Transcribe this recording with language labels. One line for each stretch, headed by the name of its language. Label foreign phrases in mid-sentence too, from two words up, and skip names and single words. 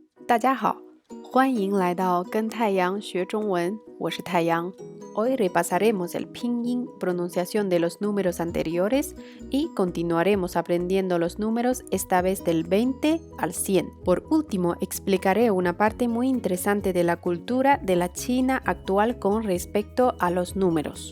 Chinese: 大家好，欢迎来到跟太阳学中文，我是太阳。
Spanish: Hoy repasaremos el pinyin, pronunciación de los números anteriores y continuaremos aprendiendo los números esta vez del 20 al 100. Por último, explicaré una parte muy interesante de la cultura de la China actual con respecto a los números.